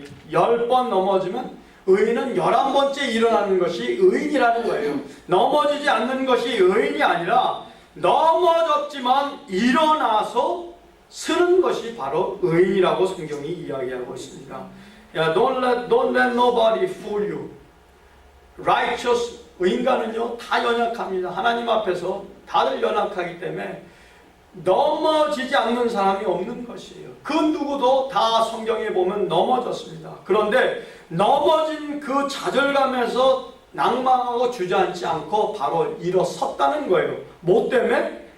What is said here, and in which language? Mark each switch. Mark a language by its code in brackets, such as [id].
[ko] 10번 넘어지면 의인은 11번째 일어나는 것이 의인이라는 거예요. 넘어지지 않는 것이 의인이 아니라 넘어졌지만 일어나서 서는 것이 바로 의인이라고 성경이 이야기하고 있습니다. [en] Don't let nobody fool you. [ko] Righteous 인간은요 다 연약합니다. 하나님 앞에서 다들 연약하기 때문에 넘어지지 않는 사람이 없는 것이에요. 그 누구도 다 성경에 보면 넘어졌습니다. 그런데 넘어진 그 좌절감에서 낭망하고 주저앉지 않고 바로 일어섰다는 거예요. 뭐 때문에?